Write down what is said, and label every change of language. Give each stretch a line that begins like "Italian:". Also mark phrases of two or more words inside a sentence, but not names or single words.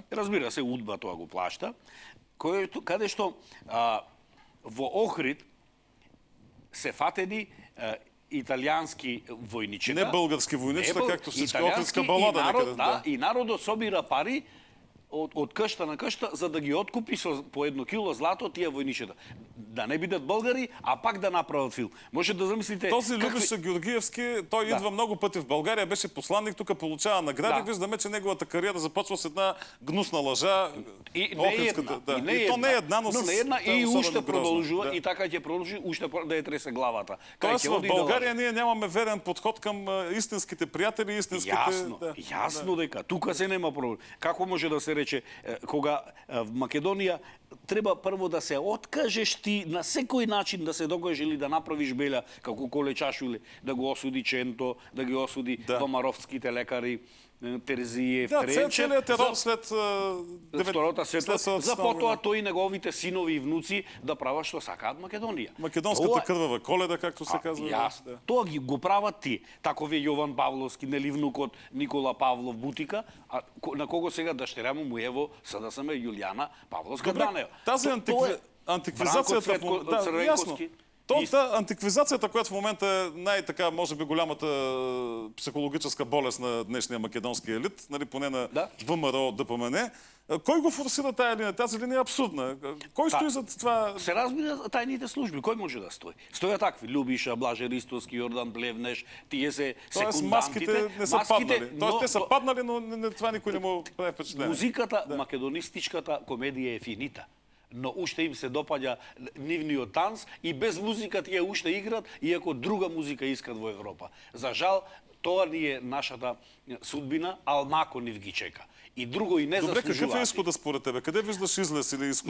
Macedonian: Разбира се, УДБА тоа го плашта. Каде што во Охрид се фатени италијански војничета.
Bulgarian: Не български војничета, както всички охридска балада некаде.
Macedonian: И народот собира пари од кшта на кшта за да ги откупи со по 1 кило злато тие војничета. Да не бидат българи, а пак да направат филм. Може да замислите...
Bulgarian: Този Љубиша Георгиевски, той идва много пъти в България, беше посланник, тук получава награди. Виждаме, че неговата кариера започва с една гнусна лъжа. И не е една. И то не е една, но
Macedonian: с една и уште продолжува, и така ќе продолжи, уште да ја тресе главата.
Bulgarian: Тоест в България ние нямаме верен подход към истинските приятели, истинските...
Macedonian: Јасно дека тука се нема проблем. Како може да се рече, кога в Македонија треба прво да се откажеш ти на секој начин да се докажеш или да направиш беля, како Коле Чашули, да го осуди Ченто, да ги осуди Комаровските лекари, Терзиев, Тренчев.
Bulgarian: Целият терор след
Macedonian: Втората светла, за потоа тој и неговите синови и внуци да прават што сакаат Македонија.
Bulgarian: Македонската крвава Коледа, както се казва.
Macedonian: Јасно. Тоа ги го прават ти. Такови Јован Павловски, нели внукот Никола Павлов Бутика, а на кого сега дъщеря му ево СДСМ Јулијана Павловска Дранева.
Bulgarian: Тази антиквизацията... Ясно. Антиквизацията, която в момента е най-така, може би, голямата психологическа болест на днешния македонски елит, нали, поне на ВМРО, ДПМН. Кой го форсира тая линия? Тази линия е абсурдна. Кой стои за това?
Macedonian: Се разбира тайните служби.
Bulgarian: Кой може да стои? Стоя такви.
Macedonian: Любиша, Блаже Ристовски, Йордан Плевнеш, тие се секундантите.
Bulgarian: Маските не са паднали. Тоест те са паднали, но това никой не му прави впечатление. Музиката,
Macedonian: македонистичката комедија е финита. Но уште им се допаѓа нивниот танц и без музика тие уште играт, иако друга музика искат во Европа. За жал, тоа ни е нашата судбина, алмако нив ги чека. И друго и не заслужуваат.
Bulgarian: Добре, какъв е изхода според тебе? Къде виждаш излез или изход?